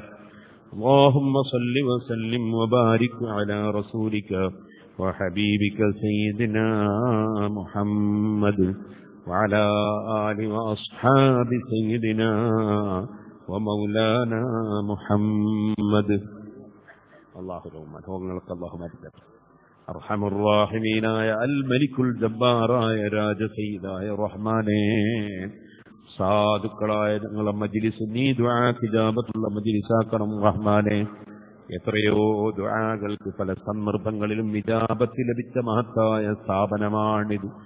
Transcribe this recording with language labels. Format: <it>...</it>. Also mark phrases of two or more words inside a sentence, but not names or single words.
<ar>اللهم صل وسلم وبارك على رسولك وحبيبك سيدنا محمد وعلى آل وأصحاب سيدنا ومولانا محمد. اللهم أجزاك</ar> <ml>അർഹമുർറാഹിമീനായ</ml> <ar>الملك</ar> <ml>ജബ്ബാറായ രാജസയ്യിദായ റഹ്മാനേ, സാധുക്കളായ ഞങ്ങളെ മജ്ലിസ് നീ ദുആക്ക് ഇജാബത്തുള്ള മജ്ലിസാക്കണം റഹ്മാനേ. എത്രയോ ദുആകൾക്ക് പല സന്ദർഭങ്ങളിലും ഇജാബത്ത് ലഭിച്ച മഹത്തായ സ്ഥാപനമാണിത്.</ml>